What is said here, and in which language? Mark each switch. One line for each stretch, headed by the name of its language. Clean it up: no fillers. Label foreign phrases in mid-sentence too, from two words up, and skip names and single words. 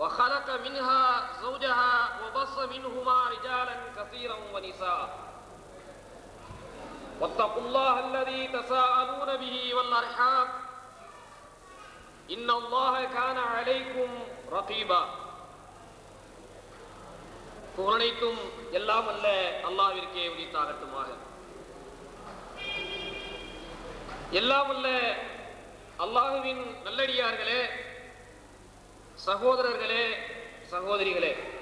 Arabic: وخلق منها زوجها وبص منهما رجالا كثيرا ونساء واتقوا الله الذي تساءلون به والأرحام إن الله كان عليكم رقيبا.
Tamil: புகழனைத்தும் எல்லாம் அல்ல அல்லாஹ்விற்கே உரித்தாகட்டுமாக. எல்லாம் அல்ல அல்லாஹ்வின் நல்லடியார்களே, சகோதரர்களே, சகோதரிகளே,